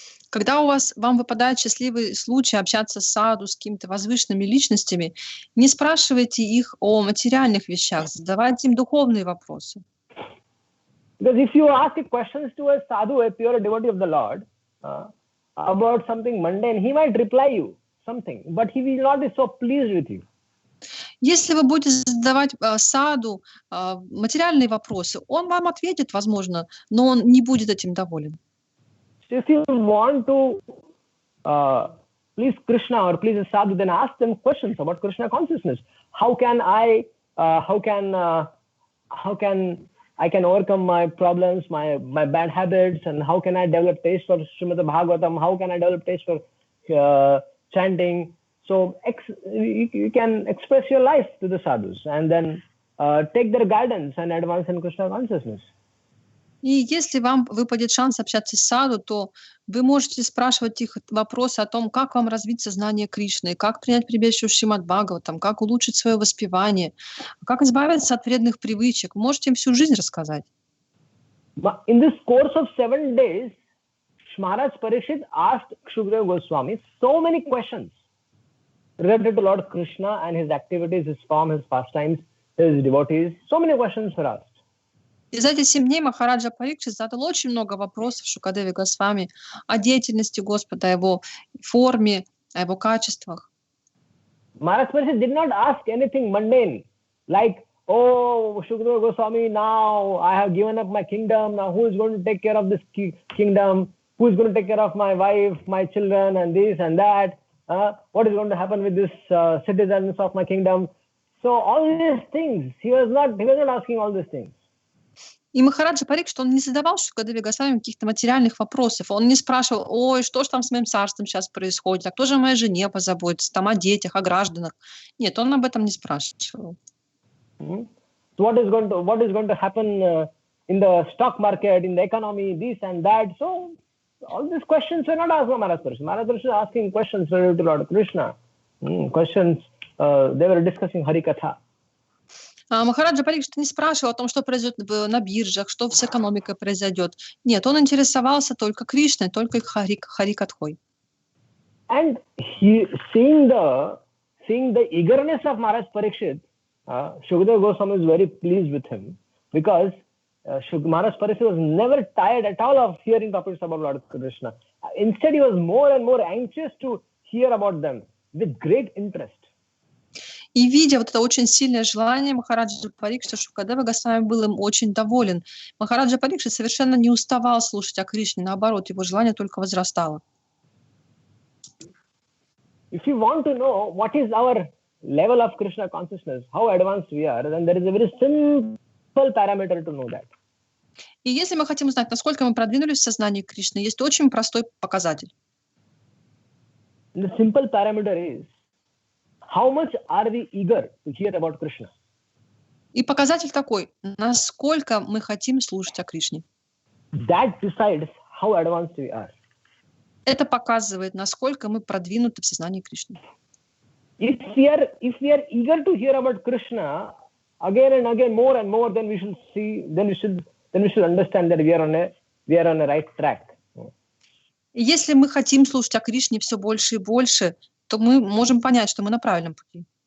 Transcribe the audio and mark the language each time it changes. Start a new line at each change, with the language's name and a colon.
Russian: Когда вам выпадает счастливый случай общаться с саду, с какими-то возвышенными личностями, не спрашивайте их о материальных вещах, задавайте им духовные вопросы.
English: Because if you ask questions to a sadhu, a pure devotee of the Lord, about something mundane, he might reply you something, but he will not be so pleased with you.
Russian: Если вы будете задавать саду материальные вопросы, он вам ответит, возможно, но он не будет этим доволен.
English: If you want to please Krishna or please a sadhu, then ask them questions about Krishna consciousness. How can I overcome my problems, my bad habits, and how can I develop taste for Shrimad-Bhagavatam? How can I develop taste for chanting? So you can express your life to the sadhus and then take their guidance and advance in Krishna consciousness.
Russian: И если вам выпадет шанс общаться с саду, то вы можете спрашивать их вопросы о том, как вам развить сознание Кришны, как принять прибежище в Шримад-Бхагаватам, как улучшить свое воспевание, как избавиться от вредных привычек. Вы можете им всю жизнь рассказать.
English: In this course of 7 days, Maharaj Parikshit asked Shukadeva Goswami so many questions related to Lord Krishna and his activities, his form, his pastimes, his devotees. So many questions were asked.
Russian: И за эти 7 дней Махараджа Парикшит задал очень много вопросов Шукадеве Госвами о деятельности Господа, о его форме, о его качествах.
English: Maharaj Parikshit did not ask anything mundane, like, oh, Shukadeva Goswami, now I have given up my kingdom, now who is going to take care of this kingdom? Who is going to take care of my wife, my children, and this and that? What is going to happen with this citizens of my kingdom? So all these things, he was not asking all these things.
Russian: И Махараджа Парикшит, он не задавал Шукадеве Госвами каких-то материальных вопросов. Он не спрашивал, ой, что ж там с моим царством сейчас происходит, а кто же о моей жене позаботится, там о детях, о гражданах. Нет, он об этом не спрашивал.
English: What is going to happen in the stock market, in the economy, this and that. So all these questions were not asked by Maharaj Parikshit. Maharaj Parikshit was asking questions related to Lord Krishna. Questions, they were discussing Harikatha.
Russian: Махараджа Парикшит не спрашивал о том, что произойдет на биржах, что с экономикой произойдет. Нет, он интересовался только Кришной, только их Харикатхой.
English: And seeing the eagerness of Maharaj Parikshit, Shukadeva Goswami is very pleased with him. because Maharaj Parikshit was never tired at all of hearing topics about Lord Krishna. Instead, he was more and more anxious to hear about them with great interest.
Russian: И видя вот это очень сильное желание Махараджа Парикшита, Шукадева Госвами был им очень доволен. Махараджа Парикшит совершенно не уставал слушать о Кришне, наоборот, его желание только возрастало.
English: If you want to know what is our level of Krishna consciousness, how advanced we are, then there is a very simple parameter to know that.
Russian: И если мы хотим узнать, насколько мы продвинулись в сознании Кришны, есть очень простой показатель.
English: The simple parameter is how much are we eager to hear about Krishna?
Russian: И показатель такой, насколько мы хотим слушать о Кришне.
English: That decides how advanced we are.
Russian: Это показывает, насколько мы продвинуты в сознании Кришны.
English: If we are eager to hear about Krishna again and again, more and more, then we should see, then we should understand that we are on a right track.
Russian: И если мы хотим слушать о Кришне все больше и больше, то мы можем понять, что мы на правильном пути.